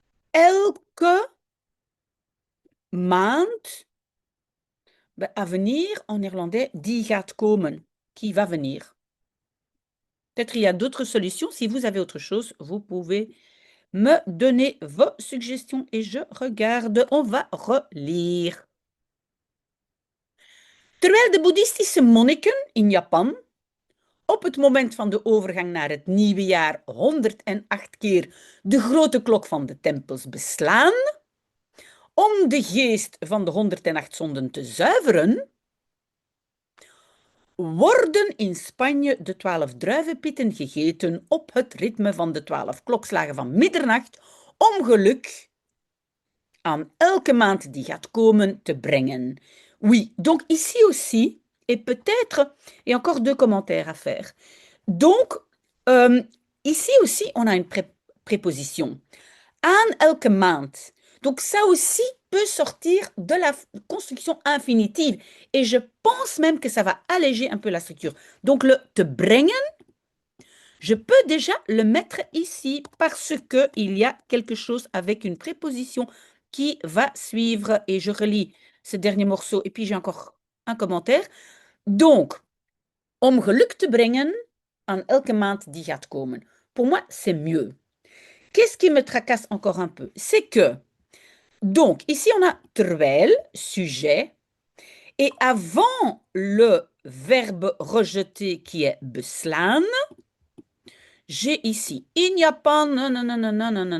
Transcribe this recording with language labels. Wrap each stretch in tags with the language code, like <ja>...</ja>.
<nl>Elke maand,</nl> <fr>à venir, en néerlandais,</fr> <nl>die gaat komen,</nl> <fr>qui va venir. Peut-être il y a d'autres solutions. Si vous avez autre chose, vous pouvez me donner vos suggestions et je regarde. On va relire.</fr> <nl>Terwijl de boeddhistische monniken in Japan op het moment van de overgang naar het nieuwe jaar 108 keer de grote klok van de tempels beslaan, om de geest van de 108 zonden te zuiveren, worden in Spanje de 12 druivenpitten gegeten op het ritme van de 12 klokslagen van middernacht, om geluk aan elke maand die gaat komen te brengen.</nl> <fr>Oui, donc ici aussi, et peut-être, et encore deux commentaires à faire. Donc, ici aussi, on a une préposition.</fr> <nl>Aan elke maand.</nl> <fr>Donc, ça aussi peut sortir de la construction infinitive. Et je pense même que ça va alléger un peu la structure. Donc, le</fr> <nl>te brengen,</nl> <fr>je peux déjà le mettre ici parce qu'il y a quelque chose avec une préposition qui va suivre. Et je relis ce dernier morceau. Et puis, j'ai encore un commentaire.</fr> <nl>Donc, om geluk te brengen aan elke maand die gaat komen.</nl> <fr>Pour moi, c'est mieux. Qu'est-ce qui me tracasse encore un peu? C'est que, donc, ici, on a terwijl, sujet, et avant le verbe rejeté qui est beslaan, j'ai ici in Japan, nanana.</fr>